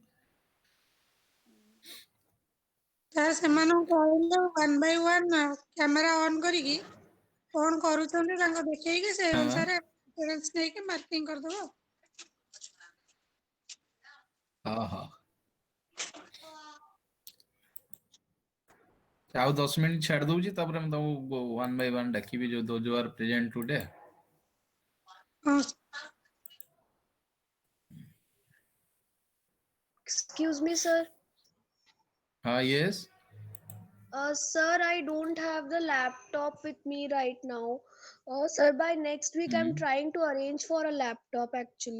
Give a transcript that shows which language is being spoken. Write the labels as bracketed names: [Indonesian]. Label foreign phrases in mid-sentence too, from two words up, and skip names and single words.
[Odia] ସାର୍ ସେମାନଙ୍କୁ କହିଲେ 1 by 1 [English] camera on [Odia] କରିକି କଣ କରୁଛନ୍ତି ତାଙ୍କୁ ଦେଖେଇକି ସେ ଅନୁସାରେ ଆଟେଣ୍ଡାନ୍ସ ନେଇକି ମାର୍କିଂ କରିଦବ। ହଁ ହଁ। ଆଉ 10 ମିନିଟ୍ ଛାଡି ଦଉଛି, ତାପରେ ମୁଁ ତମକୁ 1 by 1 ଡାକିବି ଯୋଉ [English] are present today. Excuse me, sir. Yes. Sir, I don't have the laptop with me right now. Sir, by next week, I'm trying to arrange for a laptop actually.